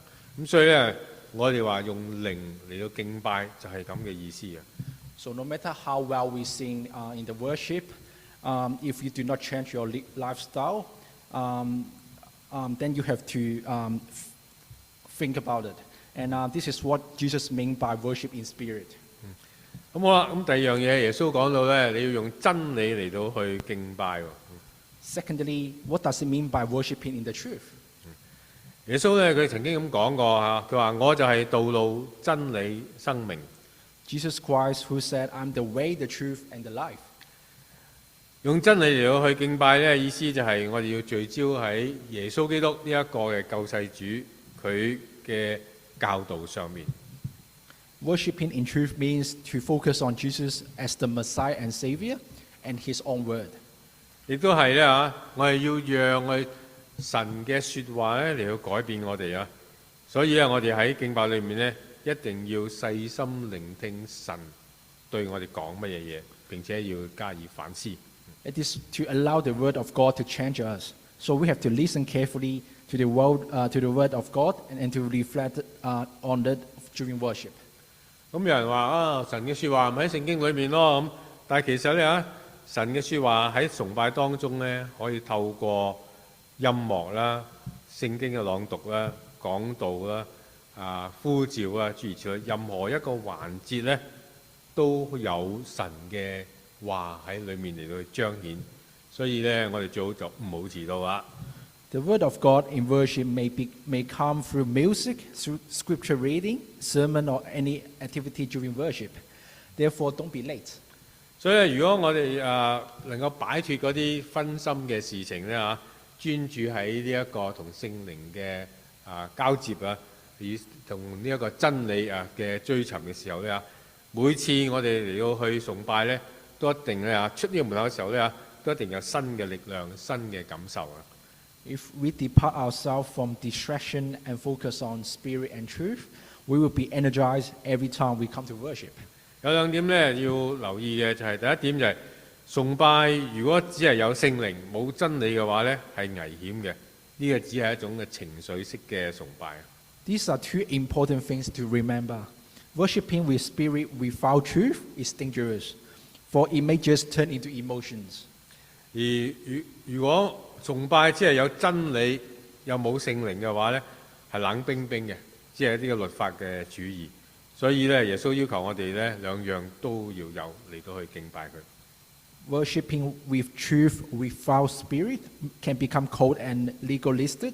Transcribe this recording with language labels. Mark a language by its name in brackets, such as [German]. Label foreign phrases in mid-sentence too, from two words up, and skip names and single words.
[Cantonese] 咁所以咧，我哋話用靈嚟到敬拜就係咁嘅意思啊。 [English] So no matter how well we sing in the worship, if you do not change your lifestyle, then you have to think about it. And this is what Jesus meant by worship in spirit. [Cantonese] 咁好啦，咁第二樣嘢，耶穌講到咧，你要用真理嚟到去敬拜。 [English] Secondly, what does it mean by worshiping in the truth? [Cantonese] 耶穌咧，佢曾經咁講過佢話我就係道路、真理、生命。 [English] Jesus Christ, who said, "I'm the way, the truth, and the life." [Cantonese] 用真理嚟到去敬拜咧，意思就係我哋要聚焦喺耶穌基督呢一個嘅救世主佢嘅教導上面。 [English] Worshipping in truth means to focus on Jesus as the Messiah and Savior and His own word. [Cantonese] 亦都係咧我哋要讓我哋神嘅説話咧嚟到改變我哋所以咧，我哋喺敬拜裏面咧一定要細心聆聽神對我哋講乜嘢嘢，並且要加以反思。 [English] It is to allow the Word of God to change us. So we have to listen carefully to the Word of God and to reflect on it during worship. [Cantonese] 咁有人話啊，神嘅説話咪喺聖經裏面咯咁，但係其實咧神嘅説話喺崇拜當中咧，可以透過音樂啦、聖經嘅朗讀啦、講道啦、呼召啊諸如此類，任何一個環節咧都有神嘅話喺裏面嚟到去彰顯，所以咧我哋最好就唔好遲到啦。 [English] The word of God in worship may come through music, through scripture reading, sermon, or any activity during worship. Therefore, don't be late. [Cantonese] 所以如果我哋能夠擺脫嗰啲分心嘅事情咧專注喺呢一個同聖靈嘅交接與同呢一個真理嘅追尋嘅時候咧每次我哋嚟到去崇拜咧，都一定咧出呢個門口嘅時候咧都一定有新嘅力量、新嘅感受 [English] If we depart ourselves from distraction and focus on spirit and truth, we will be energized every time we come to worship. [Cantonese] 有兩點咧要留意嘅就係第一點就係崇拜，如果只係有聖靈冇真理嘅話咧係危險嘅，呢個只係一種嘅情緒式嘅崇拜。 [English] These are two important things to remember. Worshipping with spirit without truth is dangerous, for it may just turn into emotions. [Cantonese] 而如果崇拜只係有真理又冇聖靈嘅話咧，係冷冰冰嘅，只係一啲嘅律法嘅主義。所以咧，耶穌要求我哋咧兩樣都要有嚟到去敬拜佢。 [English] Worshipping with truth without spirit can become cold and legalistic.